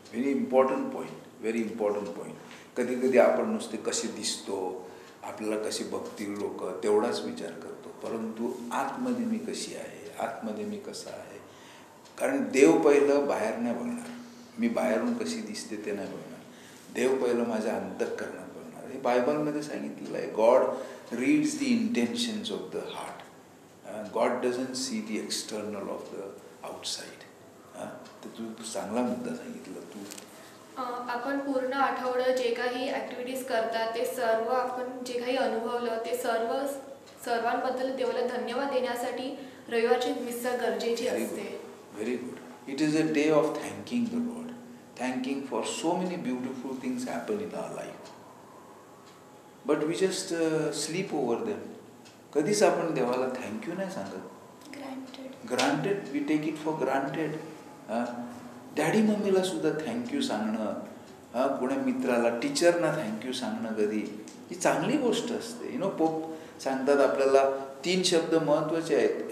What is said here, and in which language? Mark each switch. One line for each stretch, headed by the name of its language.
English: Very important point. Very important point.
Marathi: कधी कधी आपण नुसते कसे दिसतो, आपल्याला कसे बघतील लोक, तेवढाच विचार करतो, परंतु आतमध्ये मी कशी आहे, आतमध्ये मी कसा आहे. कारण देव पहिलं बाहेर नाही बघणार, मी बाहेरून कशी दिसते ते नाही बघणार. देव पहिलं माझ्या अंतःकरणात बघणार. हे बायबलमध्ये सांगितलेलं आहे.
English: God reads the intentions of the heart. God doesn't see the external of the outside.
Marathi: तर तू चांगला मुद्दा सांगितला. तू आपण पूर्ण आठवडं जे काही ॲक्टिव्हिटीज करतात ते सर्व आपण जे काही अनुभवलं ते सर्वांबद्दल देवाला धन्यवाद देण्यासाठी रविवारची मिसा गरजेची असते.
English: Very good. It is a day of thanking the Lord. Thanking for so many beautiful things happen in our life. But we just sleep over them.
Marathi: कधीच आपण देवाला थँक्यू नाही सांगत. Granted.
English: We take it for granted.
Marathi: Daddy मम्मीला सुद्धा thank you सांगणं, कोणा मित्राला, टीचरना थँक्यू सांगणं कधी, ही चांगली गोष्ट असते. पोप सांगतात आपल्याला 3 शब्द महत्त्वाचे आहेत.